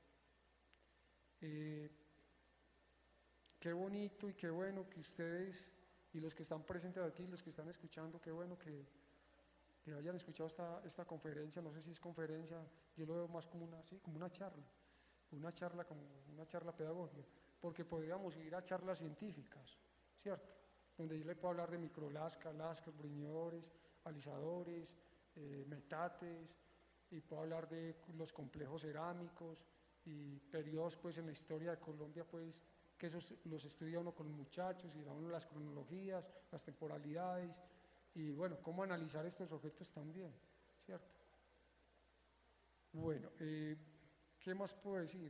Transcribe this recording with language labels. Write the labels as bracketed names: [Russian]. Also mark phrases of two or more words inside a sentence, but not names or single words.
[Spanish] Qué bonito y qué bueno que ustedes y los que están presentes aquí, los que están escuchando, qué bueno que hayan escuchado esta conferencia. No sé si es conferencia, yo lo veo más como una charla pedagógica, porque podríamos ir a charlas científicas, ¿cierto? Donde yo le puedo hablar de microlascas, lascas, bruñidores, alisadores, metates, y puedo hablar de los complejos cerámicos y periodos pues en la historia de Colombia, pues que esos los estudia uno con los muchachos y da uno las cronologías, las temporalidades y bueno, cómo analizar estos objetos también, ¿cierto? Bueno, ¿qué más puedo decir?